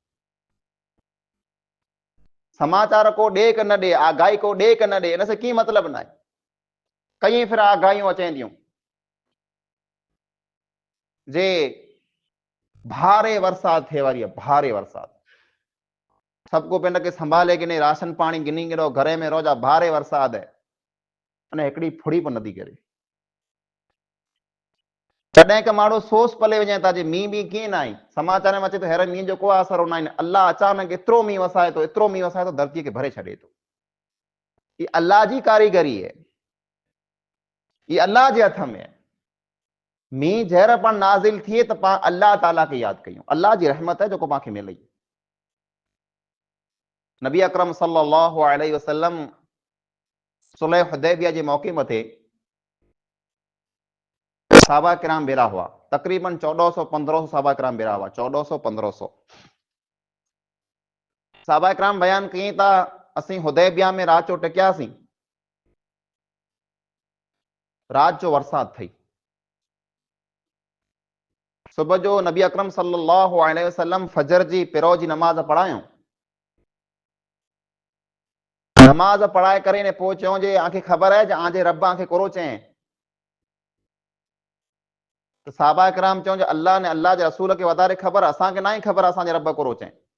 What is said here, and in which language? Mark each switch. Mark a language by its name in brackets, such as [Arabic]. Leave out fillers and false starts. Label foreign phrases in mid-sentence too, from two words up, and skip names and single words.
[Sindhi] समाचार को ॾे क न ॾे, आगाही को ॾे क न ॾे, इन सां कीअं मतिलबु न आहे। कई फिर आगाहियूं अचनि थियूं जे भारे बरसात थिए वारी आहे, भारे बरसात, सभु को पिंड खे संभाले गिने, राशन पाणी गिनी गिनो, घर में रहो जा, भारे बरसात आहे, अने हिकिड़ी फुड़ी बि नथी करे। कॾहिं का माण्हू सोच पले वञे था जे मींहुं बि कीअं न आई, समाचार में अचे थो हेर मींहं जो को असर न आहे, अल्लाह अचानक एतिरो मींहुं वसाए थो, एतिरो मींहुं वसाए थो, धरतीअ खे भरे छॾे थो। ही अल्लाह जी कारीगरी आहे, ही अल्लाह जे हथ में आहे। मींहुं ज़हर पण नाज़िल थिए त पाण अल्लाह ताला खे यादि कयूं, अल्लाह जी रहमत है जेको पाण खे मिलई। नबी अकरम [Arabic] صلى الله عليه وسلم [Sindhi] सुलह हुदैबिया जे मौके मथे सहाबा किराम बेरा हुआ, तकरीबन 1400-1500 सहाबा किराम बेरा हुआ, 1400-1500 सहाबा किराम बयान कई था असीं हुदैबिया में रात जो टिकियासीं, रात जो बरसात थी, सुबह जो नबी अकरम [Arabic] صلى الله عليه وسلم [Sindhi] फजर जी पिरो जी नमाज पढ़ायूं, नमाज पढ़ाए करे ने पोइ चयूं जे आंखे ख़बर है जे आंजे रब आंखे कोरो चए, तो सहाबा किराम चयूं जे अल्लाह ने अल्लाह जे रसूल खे वधारे ख़बर, असांखे ना ही ख़बर असांजे रब कोरो चए।